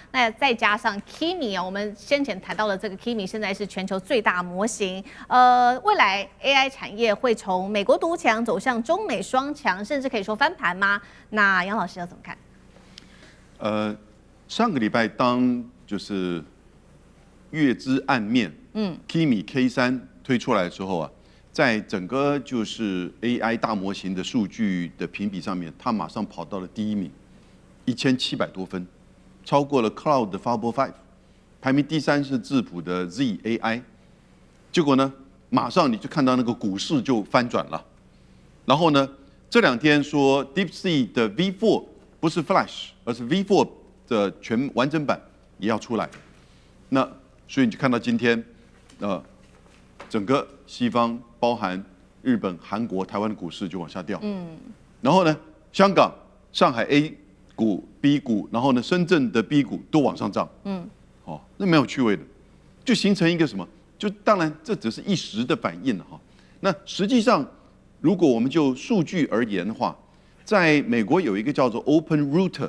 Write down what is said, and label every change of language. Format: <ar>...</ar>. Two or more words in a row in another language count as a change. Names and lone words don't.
<zh>那再加上 Kimi 哦，我們先前談到的這個 Kimi 現在是全球最大模型，未來 AI 產業會從美國獨強走向中美雙強，甚至可以說翻盤嗎？那楊老師要怎麼看？上個禮拜當就是月之暗面 ，Kimi K3 推出來的時候啊，在整個就是 AI 大模型的數據的評比上面，它馬上跑到了第1名，1700多分，超過了 Cloud 的 Fable 5，排名第3是智譜的 ZAI， 結果呢，馬上你就看到那個股市就翻轉了，然後呢，這2天說 DeepSeek 的 V4 不是 Flash， 而是 V4 的全完整版也要出來，那所以你就看到今天，整個西方包含日本、韓國、台灣的股市就往下掉，然後呢，香港、上海 A 股、B 股，然後呢，深圳的 B 股都往上漲，那沒有趣味的，就形成一個什麼？就當然這只是一時的反應哈，那實際上如果我們就數據而言的話，在美國有一個叫做 Open Router。</zh>